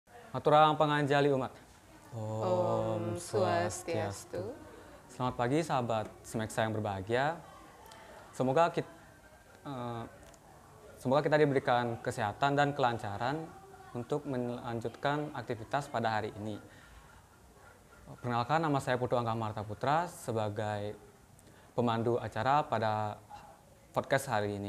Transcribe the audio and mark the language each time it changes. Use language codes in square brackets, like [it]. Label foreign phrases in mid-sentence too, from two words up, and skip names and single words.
[ban] Aturang panganjali umat. Om Swastiastu. [id] Selamat pagi sahabat Smeksa yang berbahagia. Semoga kita, diberikan kesehatan dan kelancaran untuk melanjutkan aktivitas pada hari ini. Perkenalkan, nama saya Putu Angga Marta Putra sebagai pemandu acara pada podcast hari ini.